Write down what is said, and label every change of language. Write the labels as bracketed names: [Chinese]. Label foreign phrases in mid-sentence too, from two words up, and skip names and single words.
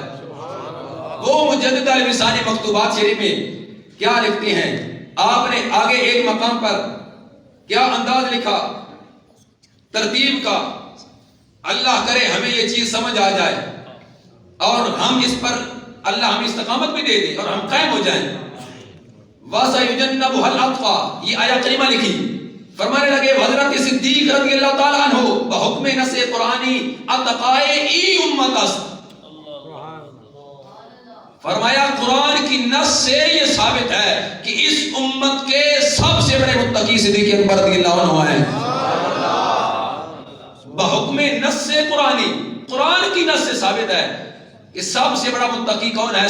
[Urdu] وہ مجدد الفسانی مکتوبات شریف میں کیا لکھتے ہیں، آپ نے آگے ایک مقام پر کیا انداز لکھا ترتیب کا، اللہ کرے ہمیں یہ چیز سمجھ آ جائے اور ہم اس پر اللہ ہمیں استقامت بھی دے دے اور ہم قائم ہو جائیں۔ [Arabic] وَسَيُجَنَّبُهَا الْأَتْقَى، [Urdu] یہ آیہ کریمہ لکھی، فرمانے لگے حضرت صدیق رضی اللہ تعالیٰ عنہ [Persian] بحکم نص قرآنی اتقائے ای امت است، [Urdu] فرمایا قرآن کی نص سے یہ ثابت ہے کہ اس امت کے سب سے بڑے متقی صدیق اکبر رضی اللہ عنہ ہیں۔ [Persian] بحکم نص قرآنی، [Urdu] قرآن کی نص سے ثابت ہے کہ سب سے بڑا متقی کون ہے؟